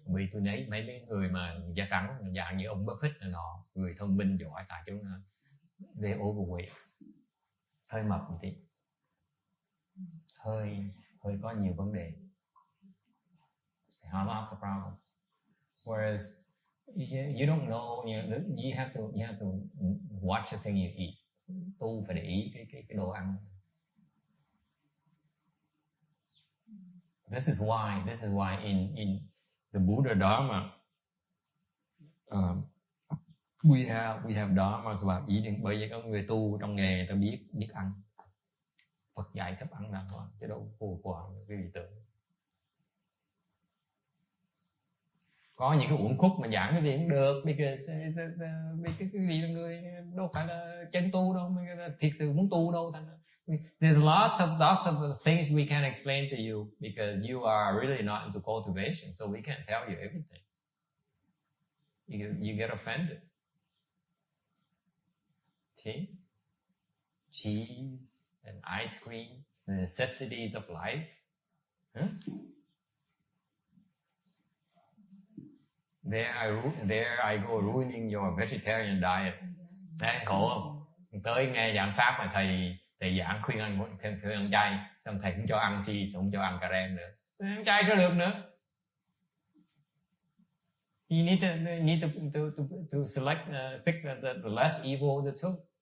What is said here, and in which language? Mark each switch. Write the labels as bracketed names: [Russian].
[Vietnamese] Vì tôi thấy mấy người mà da trắng dạng như ông Buffett này nọ, người thông minh giỏi tại chúng [English] they overweight, [Vietnamese] hơi mập một tí, hơi có nhiều vấn đề. [English] They have lots of problems. Whereas you don't know, you have to watch the thing you eat. [Vietnamese] Tu phải để ý cái đồ ăn. [English] This is why in the Buddha Dharma, we have dharmas about eating. [Vietnamese] Bởi vì có người tu trong nghề người ta biết ăn. Phật dạy cách ăn đàng hoàng, chứ đâu của cái vị tưởng. Có những cái uẩn khúc mà giảng cái gì cũng được, because vì cái vị là người đâu phải là chân tu đâu, thiệt sự muốn tu đâu. [English] There's lots of things we can explain to you because you are really not into cultivation, so we can't tell you everything. You get offended. See? Cheese and ice cream, the necessities of life. Huh? There I go ruining your vegetarian diet. [Vietnamese] Đấy, khổ không? Tới nghe giảng pháp mà thầy giảng khuyên ăn chay, xong thầy cũng cho ăn cheese, không cho ăn cà rem nữa. Ăn chay sao được nữa? [English] You need to select, pick the less evil of the two.